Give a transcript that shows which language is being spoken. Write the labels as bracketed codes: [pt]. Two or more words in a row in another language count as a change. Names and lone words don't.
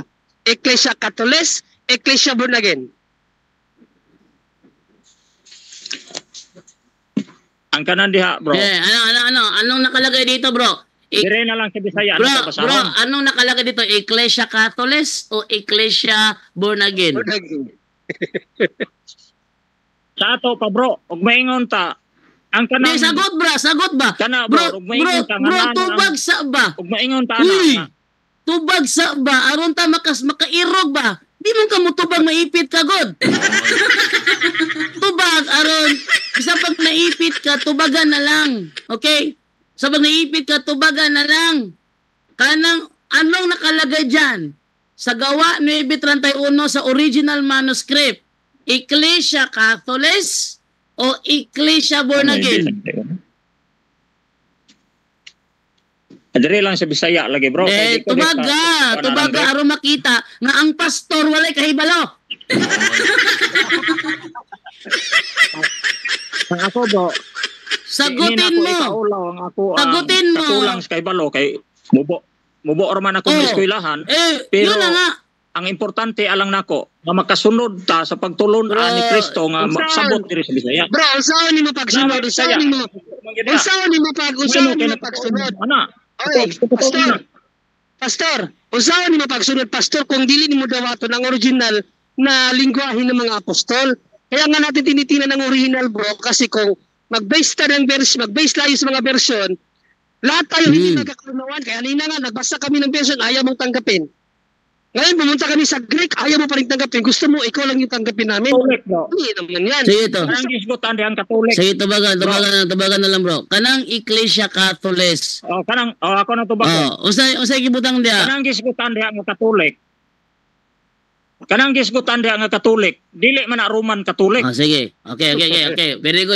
[la] Ecclesia Catholicos, Ecclesia Born Again. [ceb] Ang kanan diha, bro. [tl] Anong nakalagay dito, bro? [ceb] Dire na lang sa Bisaya Bro, basahon. [tl] anong nakalagay dito? [la] Ecclesia Catholicos [tl] o Ecclesia [en] Born Again? Born Again. [ceb] Sa ato pa, bro. Ug maingon ta. Ang kanang [tl] Hindi, sagot ba? [ceb] Kana, Bro, bro, maingon ta nga tubag sa ba? ug maingon ta Uy! na. Tubag sa ba? Aron ta makairog ba? Di mo ka mo tubag maipit ka, God. Tubag, aron. Isa pag naipit ka, tubagan na lang. Okay? Sa pag naipit ka, tubagan na lang. [tl] Anong nakalagay dyan? [ceb] Sa gawa 9:31 sa [en] original manuscript, [la] Ecclesia Catholicos [ceb] o Ecclesia [en] Born Again? [ceb] Adire lang sa Bisaya lagi, bro. Kay di ko tubaga, aron makita nga ang pastor walay kahibalo. Ang ako, bro. [tl] Sagutin mo. Sagutin mo. [ceb] Kakulang sa kahibalo kay mubo man ako sa eskwelahan. Pero [tl] yun na nga. [ceb] ang importante alang nako nga makasunod ta sa pagtulon-an ni Kristo nga magsabot diri sa Bisaya. Bro, usaon ni mo pagsunod? Usaon ni mo pagsunod? Ana. Oy, Pastor, usaon ni mo pagsunod, Pastor, kung dili nimo dawaton ang original na lingwahe [tl] ng mga apostol. Kaya nga natin tinitingnan ang original, bro, kasi kung mag-base layo sa mga version, lahat tayo hindi nagkakaunawan. Kaya nina nga, nagbasa kami ng version, ayaw mong tanggapin. Ngayon, pumunta kami sa Greek, ayaw mo pa rin tanggapin. Gusto mo, ikaw lang yung tanggapin namin. Katolik, bro. Hindi naman yan. Sige ito. [ceb] Kanang gisgutan di ang Katolik. Sige, tubagan na lang, bro. Kanang [la] Ecclesia Catholicos. [ceb] Ako na tubag. Usay kibutang dia. Kanang gisgutan di ang Katolik. Kanang gisgutan di ang Katolik. Dili man na Roman Katolik. [en] Sige. Okay. Very good.